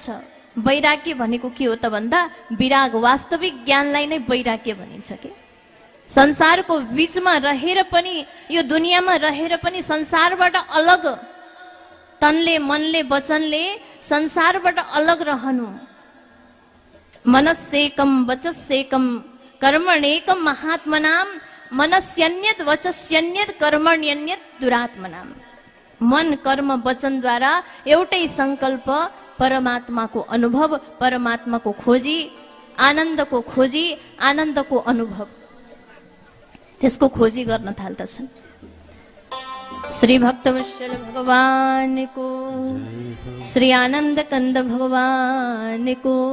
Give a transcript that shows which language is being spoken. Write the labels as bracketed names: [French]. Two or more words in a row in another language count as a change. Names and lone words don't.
[Nepali] वैराग्य भनेको के हो त भन्दा विराग, वास्तविक ज्ञानलाई नै वैराग्य भनिन्छ के। संसारको बीचमा रहेर पनि, यो दुनियाँमा रहेर पनि संसारबाट अलग, तनले मनले वचनले संसारबाट अलग रहनु। [Sanskrit] मनस्येकम वचस्येकम कर्मण्येकम महात्मनाम मनस्यन्यत वचस्यन्यत कर्मण्यन्यत दुरात्मनाम। [Nepali] मन कर्म वचनद्वारा एउटै संकल्प, परमात्माको अनुभव, परमात्माको खोजी, आनन्दको खोजी, आनन्दको अनुभव, त्यसको खोजी गर्न थाल्दछन्। श्री भक्तवत्सल भगवानको, श्री आनन्द कन्द भगवानको।